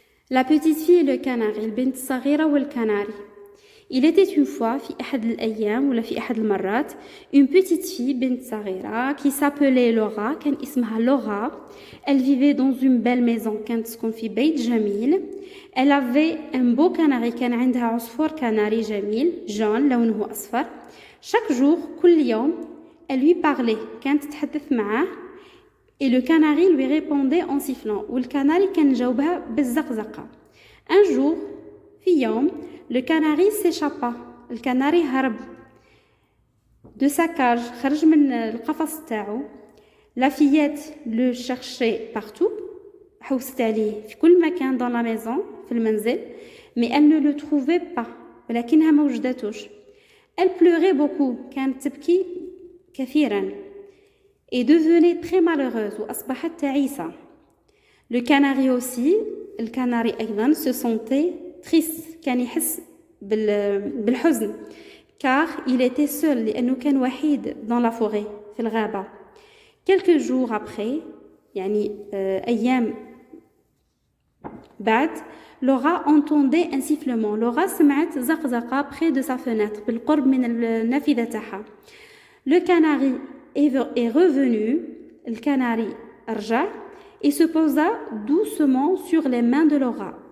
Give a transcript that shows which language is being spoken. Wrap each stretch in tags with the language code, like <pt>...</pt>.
<fr>La petite fille et le canari,</fr> <ar>البنت الصغيرة والكناري.</ar> <fr>Il était une fois,</fr> <ar>في أحد الأيام ولا في أحد المرات,</ar> <fr>une petite fille,</fr> <ar>بنت صغيرة,</ar> <fr>qui s'appelait Laura,</fr> <ar>كان اسمها</ar> <fr>Laura. Elle vivait dans une belle maison,</fr> <ar>كانت تسكن في بيت جميل.</ar> <fr>Elle avait un beau canari,</fr> <ar>كان عندها عصفور كناري جميل, jaune, لونه أصفر.</ar> <fr>Chaque jour,</fr> <ar>كل يوم,</ar> <fr>elle lui parlait,</fr> <ar>كانت تتحدث معاه.</ar> <fr>Et le canari lui répondait en sifflant.</fr> <ar>والكناري كان جاوبها بالزقزقة.</ar> <fr>Un jour,</fr> <ar>في يوم,</ar> <fr>le canari s'échappa. Le canari</fr> <ar>هرب</ar> <fr>de sa cage,</fr> <ar>خرج من القفص تاعو.</ar> <fr>La fillette le cherchait partout.</fr> <ar>حوست عليه في كل مكان</ar> <fr>dans la maison,</fr> <ar>في المنزل.</ar> <fr>Mais elle ne le trouvait pas.</fr> <ar>ولكنها ما وجدتوش.</ar> <fr>Elle pleurait beaucoup.</fr> <ar>كانت تبكي كثيرا.</ar> <fr>Et devenait très malheureuse</fr> <ar>وأصبحت تعيسة.</ar> <fr>Le canari aussi, le canari</fr> <ar>أيضا</ar> <fr>se sentait triste.</fr> <ar>كان يحس بالحزن</ar> <fr>car il était seul</fr> <ar>لأنه كان وحيد</ar> <fr>dans la forêt</fr> <ar>في الغابة.</ar> <fr>Quelques jours après,</fr> <ar>يعني أيام بعد,</ar> <fr>Laura entendait un sifflement.</fr> <ar>Laura سمعت زقزقة</ar> <fr>près de sa fenêtre</fr> <ar>بالقرب من النافذة تاعها.</ar> <fr>Le canari est revenu, le canari</fr> <ar>رجع</ar> <fr>et se posa doucement sur les mains de Laura.</fr>